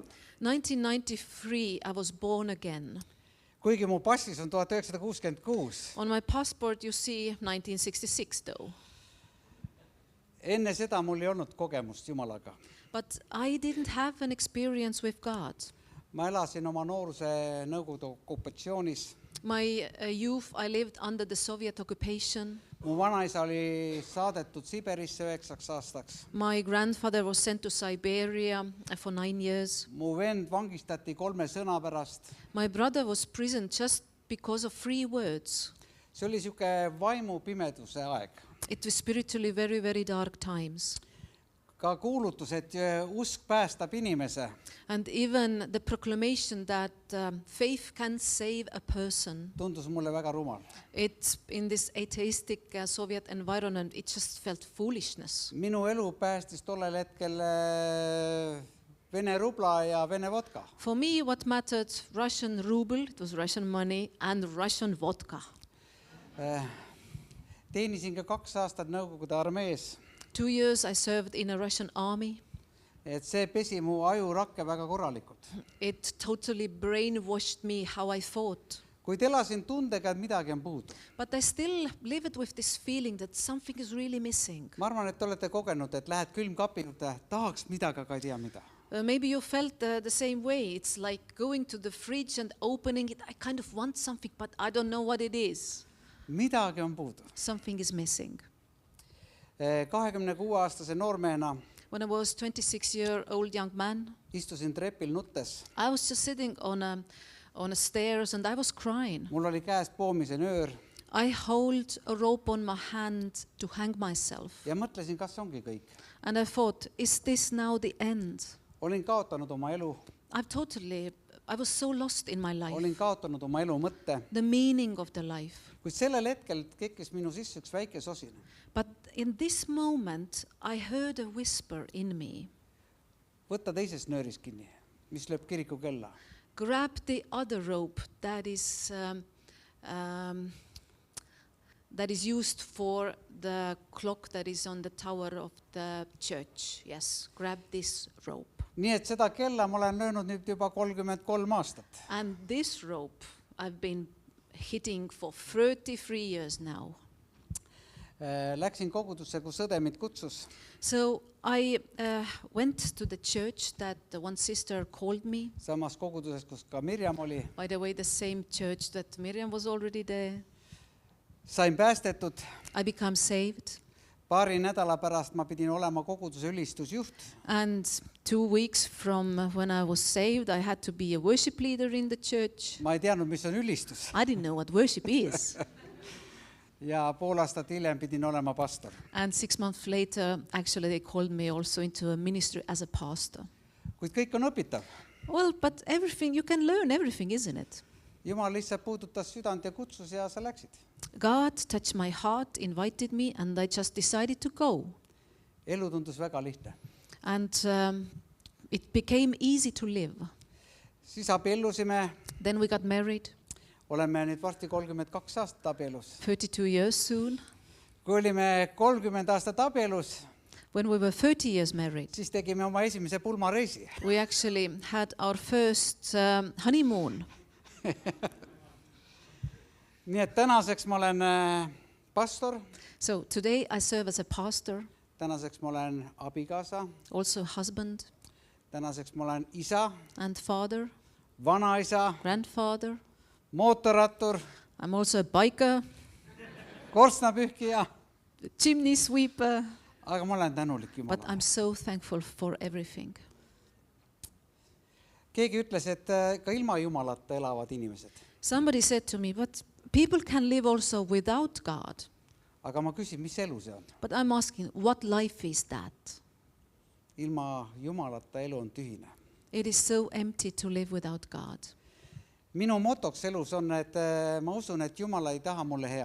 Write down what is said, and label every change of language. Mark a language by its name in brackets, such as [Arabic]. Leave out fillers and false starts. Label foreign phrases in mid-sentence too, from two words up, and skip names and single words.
[English] 1993, I was born again. [Estonian] Kuigi mu passis on 1966. [English] On my passport, you see 1966 though. [Estonian] Enne seda mul ei olnud kogemust Jumalaga. [English] But I didn't have an experience with God. [Estonian] Ma elasin oma nooruse Nõukogude okupatsioonis. [English] My youth, I lived under the Soviet occupation. [Estonian] Mu vanaisa oli saadetud Siberisse 9 aastaks. [English] My grandfather was sent to Siberia for 9 years. [Estonian] Mu vend vangistati 3 sõna pärast. [English] My brother was prisoned just because of 3 words. [Estonian] See oli siuke vaimupimeduse aeg. [English] It was spiritually very, very dark times. [Estonian] Ka kuulutus, et usk päästab inimese. [English] And even the proclamation that faith can save a person. [Estonian] Tundus mulle väga rumal. [English] It's in this atheistic Soviet environment, it just felt foolishness. [Estonian] Minu elu päästis tollel hetkel Vene rubla ja Vene vodka. [English] For me, what mattered, Russian ruble, it was Russian money, and Russian vodka. [Estonian] Teenisin ka 2 aastat Nõukogude armees. [English] 2 years I served in a Russian army. [Estonian] Et see pesi mu ajurakke väga korralikult. [English] It totally brainwashed me how I thought. [Estonian] Kuid elasin tundega, et midagi on puudu. [English] But I still lived with this feeling that something is really missing. [Estonian] Ma arvan, et olete kogenud, et lähed külmkapi juurde, tahaks midagi, aga ei tea mida. [English] Maybe you felt the same way. It's like going to the fridge and opening it. I kind of want something, but I don't know what it is. [Estonian] Midagi on puudu. [English] Something is missing. [Estonian] 26-aastase noormehena [English] When I was 26-year-old young man, [Estonian] istusin trepil nuttes. [English] I was just sitting on on the stairs and I was crying. [Estonian] mul oli käes poomise nöör [English] I hold a rope on my hand to hang myself. [Estonian] ja mõtlesin, kas see ongi kõik. [English] And I thought, is this now the end? [Estonian] Olin kaotanud oma elu, [English] I was so lost in my life. [Estonian] olin kaotanud oma elu mõtte, [English] The meaning of the life. [Estonian] kuid sellel hetkel tekkis minu sisse üks väike sosin. [English] But in this moment, I heard a whisper in me. [Estonian] Võta teisest nöörist kinni, mis lööb kiriku kella. [English] Grab the other rope that is used for the clock that is on the tower of the church. Yes, grab this rope. [Estonian] Nii et seda kella ma olen löönud nüüd juba 33 aastat. [English] And this rope I've been hitting for 33 years now. [Estonian] Läksin kogudusse, kus õde mind kutsus. [English] So I went to the church that the one sister called me. [Estonian] Samas koguduses, kus ka Mirjam oli. [English] By the way, the same church that Miriam was already there. [Estonian] Sain päästetud. [English] I became saved. [Estonian] Paari nädala pärast ma pidin olema koguduse ülistusjuht. [English] And 2 weeks from when I was saved, I had to be a worship leader in the church. [Estonian] Ma ei teadnud, mis on ülistus. [English] I didn't know what worship is. [Estonian] Ja pool aastat hiljem pidin olema pastor. [English] And 6 months later, actually they called me also into a ministry as a pastor. [Estonian] Kuid kõik on õpitav. [English] Well, but everything, you can learn everything, isn't it? [Estonian] Jumal lihtsalt puudutas südant ja kutsus ja sa läksid. [English] God touched my heart, invited me, and I just decided to go. [Estonian] Elu tundus väga lihtne. [English] And it became easy to live. [Estonian] Siis abiellusime. [English] Then we got married. [Estonian] Oleme nüüd varsti 32 aastat abielus. [English] 32 years soon. [Estonian] Kui olime 30 aastat abielus, [English] When we were 30 years married, [Estonian] siis tegime oma esimese pulmareisi. [English] we actually had our first honeymoon. [Estonian] Nii et tänaseks ma olen pastor, [English] So today I serve as a pastor, [Estonian] tänaseks ma olen abikaasa, [English] also husband [Estonian] tänaseks ma olen isa, [English] and father, [Estonian] vanaisa, [English] grandfather. [Estonian] mootorrattur, [English] I'm also a biker, [Estonian] korstnapühkija, [English] chimney sweeper, [Estonian] aga ma olen tänulik [English] but [Estonian] Jumalale. [English] I'm so thankful for everything. [Estonian] Keegi ütles, et ka ilma Jumalata elavad inimesed. [English] Somebody said to me, but people can live also without God. [Estonian] Aga ma küsin, mis elu see on? [English] But I'm asking, what life is that? [Estonian] Ilma Jumalata elu on tühine. [English] It is so empty to live without God. [Estonian] Minu motoks elus on, et ma usun, et Jumal ei taha mulle head.